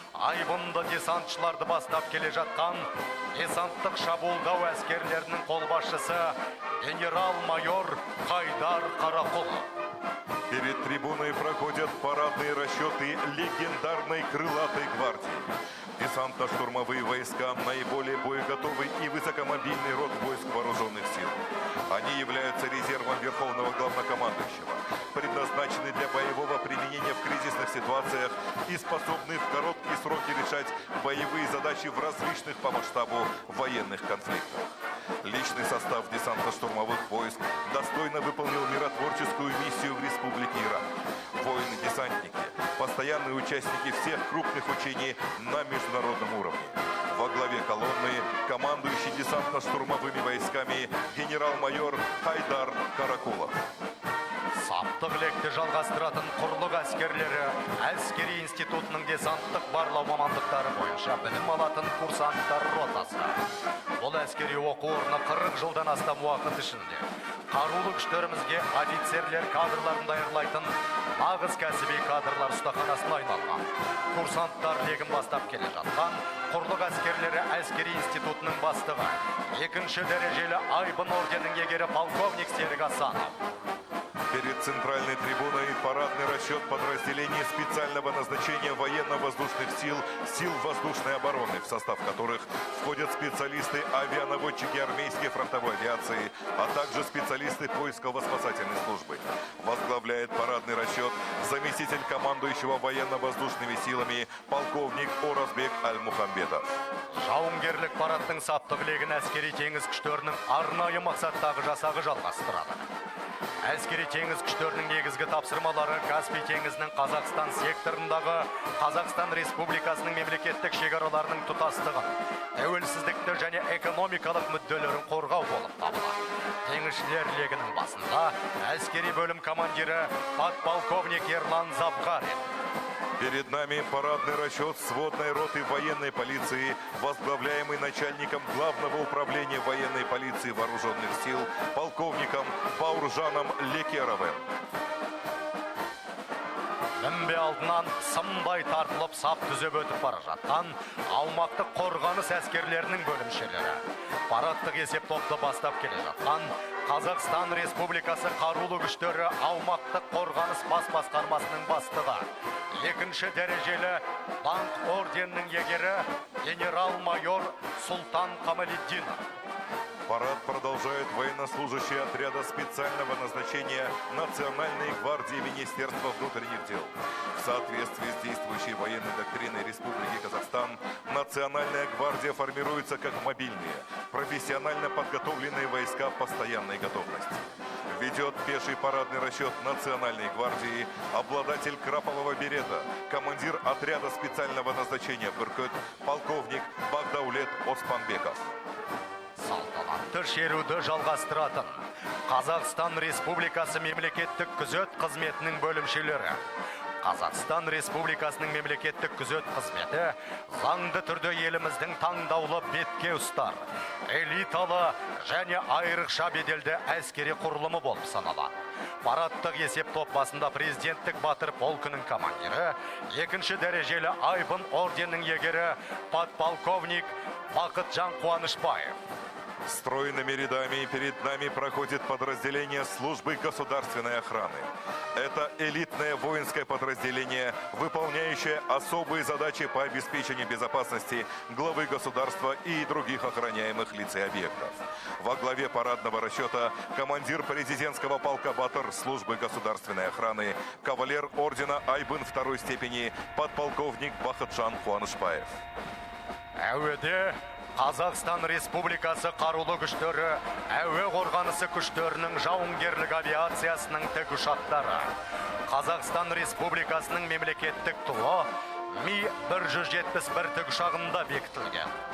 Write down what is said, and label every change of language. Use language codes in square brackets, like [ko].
[kk] Айбынды десантшыларды бастап келе жатқан десанттық шабуылдау әскерлерінің қолбасшысы генерал-майор Қайдар Қарақұлов. [ru] Перед трибуной проходят парадные расчеты легендарной крылатой гвардии. Десантно-штурмовые войска – наиболее боеготовый и высокомобильный род войск вооруженных сил. Они являются резервом верховного главнокомандующего, предназначены для боевого применения в кризисных ситуациях и способны в короткие сроки решать боевые задачи в различных по масштабу военных конфликтах. Личный состав десантно-штурмовых войск достойно выполнил миротворческую миссию в Республике Иран. Воины-десантники – постоянные участники всех крупных учений на международном уровне. Во главе колонны командующий десантно-штурмовыми войсками генерал-майор Хайдар Каракулов. [kk] Саптық лекті жалғастыратын құрлық әскерлері әскери институтының десанттық барлау мамандықтары бойынша білім алатын курсанттар ротасы. Бұл әскери оқу орны 40 жылдан астам уақыт ішінде қарулы күштерімізге офицерлер кадрларын даярлайтын нағыз кәсіби кадрлар ұстаханасына айналған. Курсанттар легін бастап келе жатқан құрлық әскерлері әскери институтының бастығы 2-ші дәрежелі Айбын орденінің егері полковник Серік Асанов. [ru] Перед центральной трибуной парадный расчет расчет подразделений специального назначения военно-воздушных сил, сил воздушной обороны, в состав которых входят специалисты авианаводчики армейской фронтовой авиации, а также специалисты поисково-спасательной службы. Возглавляет парадный расчет заместитель командующего военно-воздушными силами полковник Оразбек Аль-Мухамбетов. [kk] Жауынгерлік парадтың саптығылегін әскери теңіз күштерінің арнайы мақсаттағы жасағы жалғастырады. Әскери теңіз күштерінің негізгі тапсырмалары Каспий теңізінің Қазақстан секторындағы Қазақстан Республикасының мемлекеттік шекараларының тұтастығын, тәуелсіздікті және экономикалық мүдделерін қорғау болып табылады. Теңізшілер легінің басында әскери бөлім командирі подполковник Ерлан Завгарин. [ru] Перед нами парадный расчет сводной роты военной полиции, возглавляемый начальником Главного управления военной полиции вооруженных сил полковником Бауржаном Лекеровым. [kk] Мінбе алдынан сымдай тартылып сап түзеп өтіп бара жатқан аумақтық қорғаныс әскерлерінің бөлімшелері. Парадтық есеп топты бастап келе жатқан Қазақстан Республикасы қарулы күштері аумақтық қорғаныс бас басқармасының бастығы, екінші дәрежелі Банк орденінің егері генерал-майор Султан Камалиддинов. [ru] Парад продолжают военнослужащие отряда специального назначения Национальной гвардии Министерства внутренних дел. В соответствии с действующей военной доктриной Республики Казахстан, Национальная гвардия формируется как мобильные, профессионально подготовленные войска постоянной готовности. Ведет пеший парадный расчет Национальной гвардии обладатель крапового берета, командир отряда специального назначения Бүркіт, полковник Багдаулет Оспанбеков. [kk] Салтанатты шеруді жалғастыратын Қазақстан Республикасы мемлекеттік күзет қызметінің бөлімшелері. Қазақстан Республикасының мемлекеттік күзет қызметі заңды түрде еліміздің таңдаулы бетке ұстар, элиталы және айрықша беделді әскери құрылымы болып саналады. Парадтық есеп топ басында президенттік батыр полкының командирі, екінші дәрежелі Айбын орденінің егері подполковник Бақытжан Қуанышбаев. [ru] Стройными рядами перед нами проходит подразделение службы государственной охраны. Это элитное воинское подразделение, выполняющее особые задачи по обеспечению безопасности главы государства и других охраняемых лиц и объектов. Во главе парадного расчета командир президентского полка Батыр службы государственной охраны, кавалер ордена Айбын второй степени, подполковник Бақытжан Қуанышбаев. [kk] Әуеде Қазақстан Республикасы қарулы күштері, әуе қорғанысы күштерінің жауынгерлік авиациясының тікұшақтары, Қазақстан Республикасының мемлекеттік туы Ми-171 тікұшағында бекітілген.